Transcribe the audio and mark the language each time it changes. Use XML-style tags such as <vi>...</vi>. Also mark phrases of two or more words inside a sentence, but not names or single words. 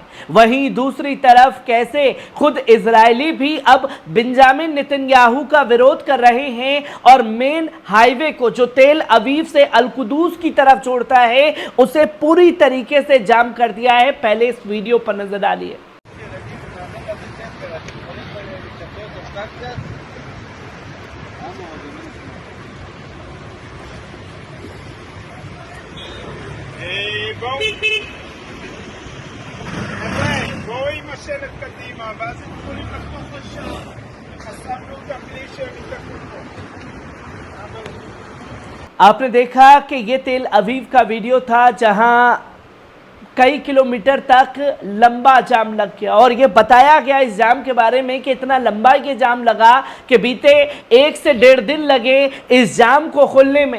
<hi>वहीं दूसरी तरफ कैसे खुद इजरायली भी अब बेंजामिन नेतन्याहू का विरोध कर रहे हैं और</hi> <en>main highway</en> <hi>को जो तेल अवीव से अल-कुदूस की तरफ जोड़ता है उसे पूरी तरीके से जाम कर दिया है। पहले इस वीडियो पर नजर डालिए।</hi> <he>בואי עם השלט קדימה, ואז הם יכולים לחתוך לשם. חסמנו אותם בלי שהם יתקעו פה.</he> <hi>आपने देखा कि ये तेल अवीव का वीडियो था जहां कई किलोमीटर तक लंबा जाम लग गया और ये बताया गया इस जाम के बारे में कि इतना लंबा ये जाम लगा कि बीते 1 से 1.5 दिन लगे इस जाम को खोलने में।</hi>